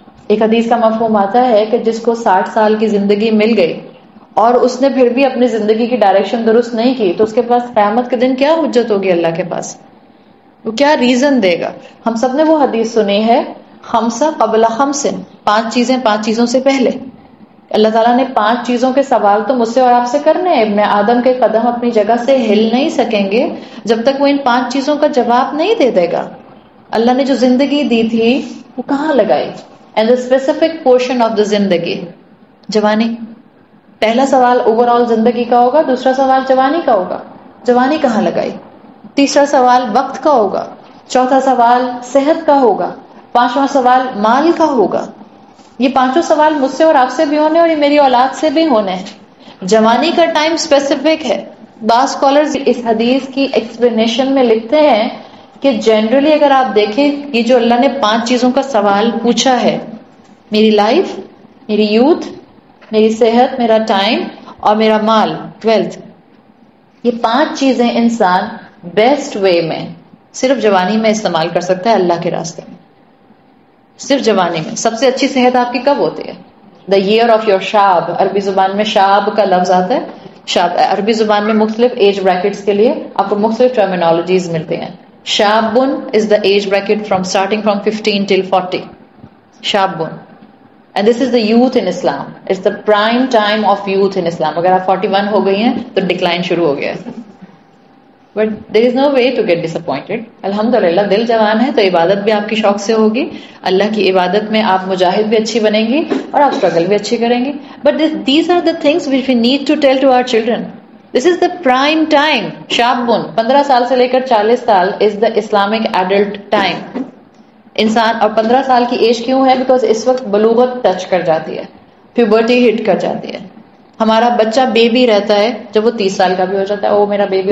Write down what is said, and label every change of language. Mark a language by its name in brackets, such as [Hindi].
[Urdu] ایک حدیث کا مفہوم آتا ہے کہ جس کو 60 سال کی زندگی مل گئی اور اس نے پھر بھی اپنی زندگی کی ڈائریکشن درست نہیں کی تو اس کے پاس قیامت کے دن کیا حجت ہوگی اللہ کے پاس؟ وہ کیا ریزن دے گا؟ ہم سب نے وہ حدیث سنی ہے، [Arabic] خمسہ قبل خمس، [Urdu] 5 چیزیں 5 چیزوں سے پہلے. اللہ تعالیٰ نے 5 چیزوں کے سوال تو مجھ سے اور آپ سے کرنے ہیں. ابن آدم کے قدم اپنی جگہ سے ہل نہیں سکیں گے جب تک وہ ان 5 چیزوں کا جواب نہیں دے دے گا. اللہ نے جو زندگی دی تھی وہ کہاں لگائی؟ [English] and the specific portion of the [Urdu] زندگی، جوانی. پہلا سوال اوور آل زندگی کا ہوگا، دوسرا سوال جوانی کا ہوگا. جوانی کہاں لگائی؟ تیسرا سوال وقت کا ہوگا، چوتھا سوال صحت کا ہوگا، 5واں سوال مال کا ہوگا. یہ 5 سوال مجھ سے اور آپ سے بھی ہونے اور یہ میری اولاد سے بھی ہونے ہیں. جوانی کا ٹائم اسپیسیفک ہے. بعض اسکالرز اس حدیث کی ایکسپلینیشن میں لکھتے ہیں کہ جنرلی اگر آپ دیکھیں یہ جو اللہ نے 5 چیزوں کا سوال پوچھا ہے، میری لائف، میری یوتھ، میری صحت، میرا ٹائم اور میرا مال، ویلتھ، یہ 5 چیزیں انسان بیسٹ وے میں صرف جوانی میں استعمال کر سکتا ہے اللہ کے راستے میں. صرف جوانی میں. سب سے اچھی صحت آپ کی کب ہوتی ہے؟ [English] The year of your شاب. [Urdu] عربی زبان میں شاب کا لفظ آتا ہے. شاب عربی زبان میں مختلف ایج بریکٹس کے لیے آپ کو مختلف ٹرمینالوجیز ملتے ہیں. [English] شابن is the age bracket from starting from 15 till 40. [Arabic] شابن. [English] And this is the youth in Islam. It's the prime time of youth in Islam. [Urdu] اگر آپ 41 ہو گئی ہیں تو ڈکلائن شروع ہو گیا ہے. [English] But there is no way to get disappointed. [Urdu] الحمدللہ دل جوان ہے تو عبادت بھی آپ کی شوق سے ہوگی. اللہ کی عبادت میں آپ مجاہد بھی اچھی بنیں گی اور آپ اسٹرگل بھی اچھی کریں گی. [English] But these are the things which we need to tell to our children. This is the prime time. [Urdu] شابن 15 سال سے لے کر 40 سال [English] is the Islamic adult time. [Urdu] انسان اور 15 سال کی ایج کیوں ہے؟ بیکاز اس وقت بلوغت ٹچ کر جاتی ہے، پیوبرٹی ہٹ کر جاتی ہے. ہمارا بچہ بیبی رہتا ہے جب وہ 30 سال کا بھی ہو جاتا ہے، وہ میرا بیبی.